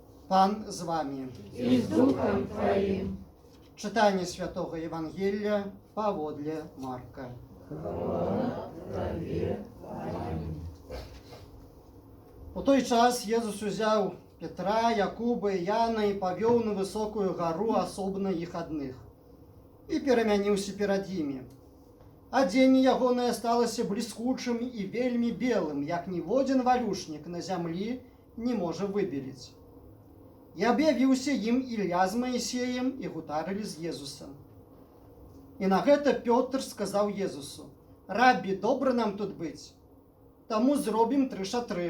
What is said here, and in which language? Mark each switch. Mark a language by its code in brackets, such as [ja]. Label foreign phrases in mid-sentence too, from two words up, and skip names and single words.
[be] Пан з вами. [ru] И с Духом Твоим. Читание Святого Евангелия паводле Марка. У той час Езус узял Петра, Якуба и Яна и повел на высокую гору, особенно их одних, и [be] перемяніўся перад імі. Адзенне ягонае сталася бліскучым і вельмі белым, як ніводзін валюшнік на зямлі не можа выбеліць. І аб'явіўся ім Ілля з Маісеем і гутарылі з Езусам. І на гэта Пётр сказаў Езусу: «Рабі, добра нам тут быць, таму зробім 3 шатры.